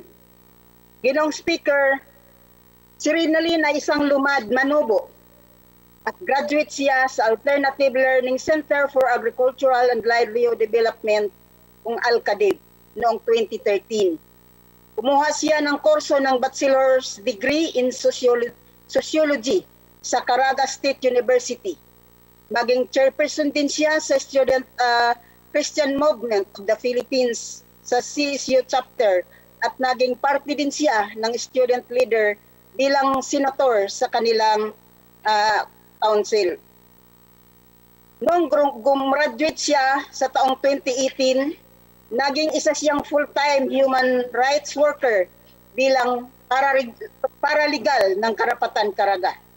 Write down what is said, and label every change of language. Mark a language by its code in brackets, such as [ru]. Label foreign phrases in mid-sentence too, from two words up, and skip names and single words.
[tl] Ginoong Speaker, si Rinalyn ay isang lumad manubo at graduate siya sa Alternative Learning Center for Agricultural and Livelihood Development, kung ALCADEV, noong 2013. Kumuha siya ng kurso ng [en] bachelor's degree in sociology [tl] sa Caraga State University. Maging chairperson din siya sa Student Christian Movement of the Philippines sa CSU chapter at naging parte din siya ng student leader bilang senator sa kanilang council. Noong gumraduate siya sa taong 2018, naging isa siyang [en] full-time human rights worker [tl] bilang paralegal ng Karapatan Caraga.